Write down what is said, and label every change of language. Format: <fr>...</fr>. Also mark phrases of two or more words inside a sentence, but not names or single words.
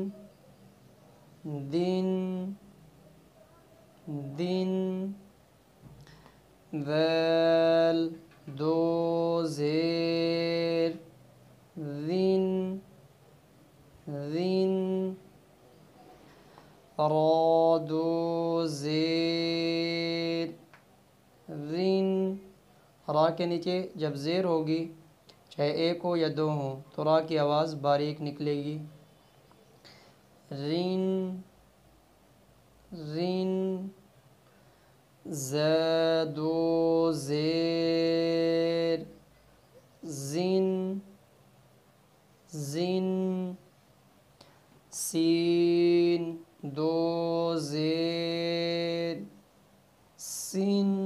<ur>ذال 2 زیر ذین را 2 زیر رین۔ را کے نیچے جب زیر ہوگی، چاہے 1 ہو یا 2 ہو، تو را کی آواز باریک نکلے گی۔ رین ز 2 زیر زین سین 2 زیر سین</ur>